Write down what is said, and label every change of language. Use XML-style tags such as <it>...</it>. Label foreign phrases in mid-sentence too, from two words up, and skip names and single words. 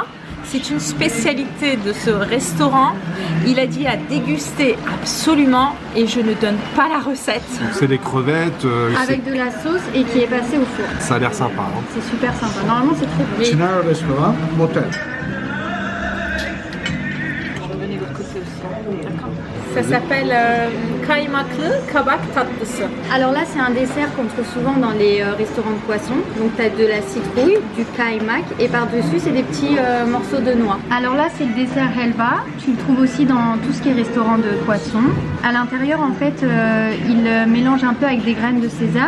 <fr>C'est une spécialité de ce restaurant. Il a dit à déguster absolument et je ne donne pas la recette. C'est des crevettes. Avec de la sauce et qui est passée au four. Ça a l'air sympa. Hein. C'est super sympa. Normalement, c'est très bon. Çınar Restoran, motel. Ça s'appelle</fr> <tr>kaymaklı kabak tatlısı.</tr> <fr>Alors là, c'est un dessert qu'on trouve souvent dans les restaurants de poissons. Donc tu as de la citrouille, du kaymak et par-dessus, c'est des petits morceaux de noix. Alors là, c'est le dessert helva. Tu le trouves aussi dans tout ce qui est restaurant de poissons. À l'intérieur, en fait, ils mélangent un peu avec des graines de sésame.</fr>